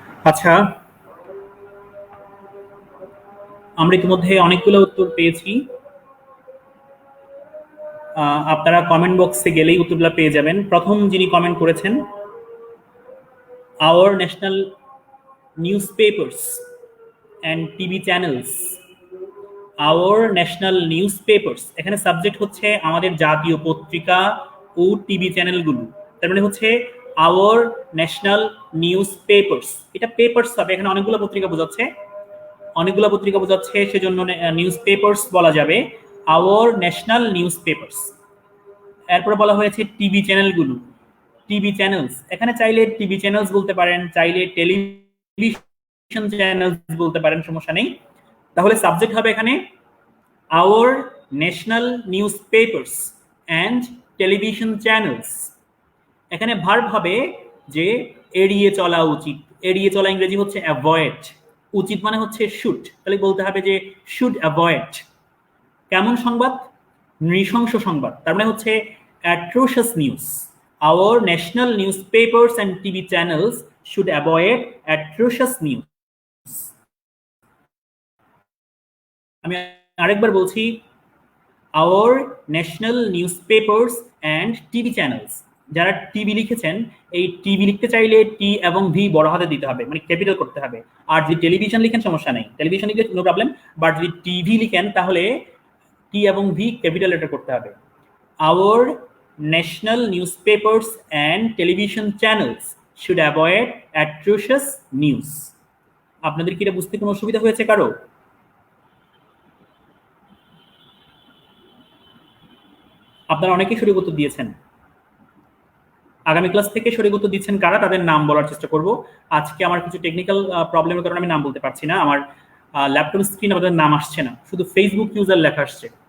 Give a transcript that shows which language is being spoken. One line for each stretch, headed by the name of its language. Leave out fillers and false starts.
Bangla: আচ্ছা, আমরা ইতিমধ্যে অনেকগুলো উত্তর পেয়েছি। আপনারা কমেন্ট বক্সে গেলেই উত্তরগুলো পেয়ে যাবেন। প্রথম যিনি কমেন্ট করেছেন,
English: Our national news papers, and TV channels, our national newspapers।
Bangla: এখানে সাবজেক্ট হচ্ছে আমাদের জাতীয় পত্রিকা ও টিভি চ্যানেলগুলো। তার মানে হচ্ছে
English: our national newspapers,
Bangla: এটা পেপারস হবে, এখানে অনেকগুলো পত্রিকা বোঝাচ্ছে, অনেকগুলো পত্রিকা বোঝাচ্ছে, সেজন্য নিউজ পেপারস বলা যাবে, our national newspapers। এরপরে বলা হয়েছে টিভি চ্যানেলগুলো, টিভি চ্যানেলস, এখানে চাইলে টিভি চ্যানেলস বলতে পারেন, চাইলে টেলিভিশন চ্যানেলস বলতে পারেন, সমস্যা নেই। তাহলে সাবজেক্ট হবে এখানে
English: our national newspapers and television channels।
Bangla: এখানে ভার্ব হবে যে এড়িয়ে চলা উচিত, এড়িয়ে চলা ইংরেজি হচ্ছে অ্যাভয়েড, উচিত মানে হচ্ছে শুড, তাহলে বলতে হবে যে
English: Should avoid.
Bangla: কেমন সংবাদ? নৃশংস সংবাদ, তার মানে হচ্ছে অ্যাট্রোশাস news.
English: our national newspapers and TV channels should avoid atrocious news।
Bangla: আমি আরেকবার বলছি,
English: our national newspapers and TV channels।
Bangla: যারা টিভি লিখেছেন, এই টিভি লিখতে চাইলে টি এবং ভি বড় হাতে দিতে হবে, মানে ক্যাপিটাল করতে হবে। আর যদি টেলিভিশন লিখেন সমস্যা নেই, টেলিভিশন লিখলে
English: no problem, but
Bangla: যদি টিভি লিখেন তাহলে টি এবং ভি ক্যাপিটাল লেটার করতে হবে।
English: our national newspapers and television channels should avoid atrocious news।
Bangla: আপনাদের কি এটা বুঝতে কোনো অসুবিধা হয়েছে কারো? আপনারা অনেকেই সঠিক উত্তর দিয়েছেন। আগামী ক্লাস থেকে সঠিক উত্তর দিচ্ছেন কারা, তাদের নাম বলার চেষ্টা করব। আজকে আমার কিছু টেকনিক্যাল প্রবলেমের কারণে আমি নাম বলতে পারছি না, আমার ল্যাপটপ স্ক্রিন আমাদের নাম আসছে না, শুধু ফেসবুক ইউজার লেখা আসছে।